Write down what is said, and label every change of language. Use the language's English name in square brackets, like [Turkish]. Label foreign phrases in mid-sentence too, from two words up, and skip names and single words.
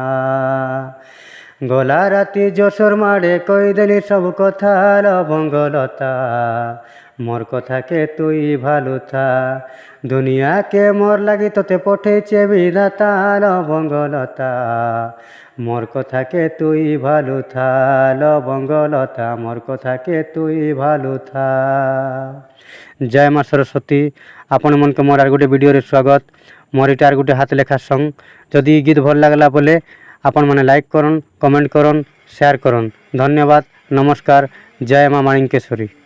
[Sambalpuri] ଗଲା ରାତି ଜୋସର ମାରେ କଇ ଦିଲି ସବୁ କଥା ଲବଙ୍ଗଲତା, ମୋର କଥାକେ ତୁଇ ଭଲ ଥା। ଦୁନିଆକେ ମୋର ଲାଗି ତୋତେ ପଠେଛେ ବିଧାତା ଲବଙ୍ଗଲତା, ମୋର କଥାକେ ତୁଇ ଭଲ ଥା। ଲବଙ୍ଗଲତା, ମୋର କଥାକେ ତୁଇ ଭଲ ଥା। [Odia] ଜୟ ମା ସରସ୍ୱତୀ। ଆପଣମାନଙ୍କୁ ମୋର আর ଗୋଟେ ଭିଡ଼ିଓରେ ସ୍ୱାଗତ। ମୋର ଏଇଟା আর ଗୋଟେ ହାତ ଲେଖା ସଙ୍ଗ। ଯଦି ଗୀତ ଭଲ ଲାଗିଲା ବୋଲେ ଆପଣମାନେ ଲାଇକ୍ କରନ୍, କମେଣ୍ଟ କରନ୍, ସେୟାର କରନ୍। ଧନ୍ୟବାଦ, ନମସ୍କାର। ଜୟ ମା ମାଣିକେଶ୍ୱରୀ।